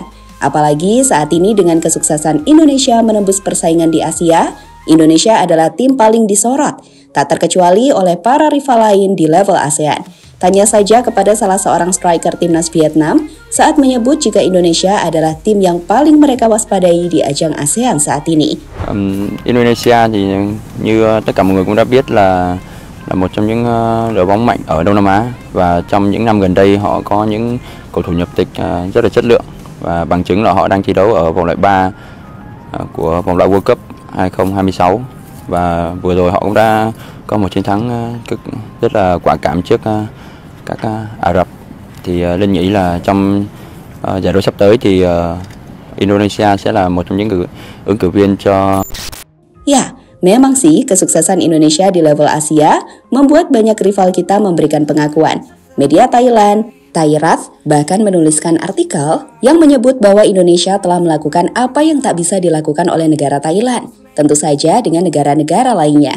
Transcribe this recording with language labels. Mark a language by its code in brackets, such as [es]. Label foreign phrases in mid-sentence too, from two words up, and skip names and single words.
[id] Apalagi saat ini dengan kesuksesan Indonesia menembus persaingan di Asia, Indonesia adalah tim paling disorot, tak terkecuali oleh para rival lain di level ASEAN. Tanya saja kepada salah seorang striker timnas Vietnam saat menyebut jika Indonesia adalah tim yang paling mereka waspadai di ajang ASEAN saat ini. [vi] Indonesia thì như tất cả mọi người cũng đã biết là một trong những đội bóng mạnh ở Đông Nam Á, và trong những năm gần đây họ có những cầu thủ nhập tịch rất là chất lượng, và bằng chứng là họ đang thi đấu ở vòng loại 3 của vòng loại World Cup 2026, và vừa rồi họ cũng đã có một chiến thắng rất là quả cảm trước các Ả Rập. Thì Linh nghĩ là trong giải đấu sắp tới thì Indonesia sẽ là một trong những ứng cử viên cho. [id] Ya, memang sih kesuksesan Indonesia di level Asia membuat banyak rival kita memberikan pengakuan. Media Thailand, Thairat bahkan menuliskan artikel yang menyebut bahwa Indonesia telah melakukan apa yang tak bisa dilakukan oleh negara Thailand, tentu saja dengan negara-negara lainnya.